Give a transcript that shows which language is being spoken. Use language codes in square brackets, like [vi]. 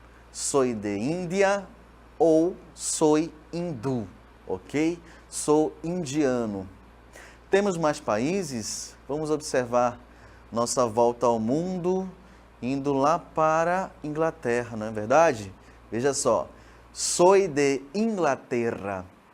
[es] Soy de Índia ou soy hindu, ok? [pt] Sou indiano. Temos mais países? Vamos observar nossa volta ao mundo, indo lá para Inglaterra, não é verdade? Veja só, [es] soy de Inglaterra.